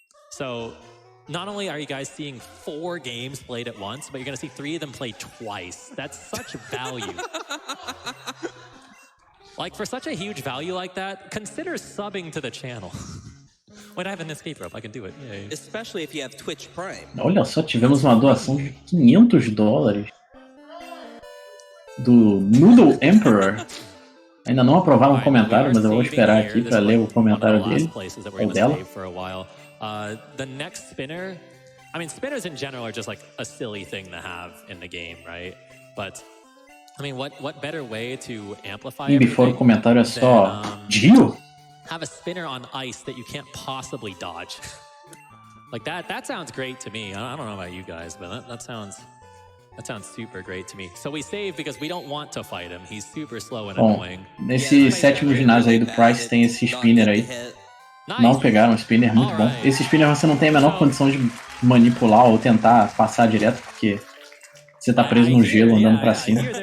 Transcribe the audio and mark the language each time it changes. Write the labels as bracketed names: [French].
[English] So, not only are you guys seeing 4 games played at once, but you're going to see 3 of them play twice. That's such value. Like, for such a huge value like that, consider subbing to the channel. Wait, I have an escape rope. I can do it. Yay. Especially if you have Twitch Prime. [Portuguese] Olha só, tivemos uma doação de $500 do Noodle Emperor. Ainda não aprovaram um comentário, mas eu vou esperar aqui para ler o comentário dele ou dela. [English] The next spinner, I mean, spinners in general are just like a silly thing to have in the game, right? But I mean, what better way to amplify [Portuguese] Before o comentário é só Dio? [English] Have a spinner on ice that you can't possibly dodge. Like that sounds great to me. I don't know about you guys, but that sounds super great to me. So we save because we don't want to fight him. He's super slow and annoying. [Portuguese] Nesse sétimo ginásio aí do Price tem esse spinner aí. Não pegaram, um spinner muito bom. Esse spinner você não tem a menor condição de manipular ou tentar passar direto, porque você tá preso no gelo andando pra cima.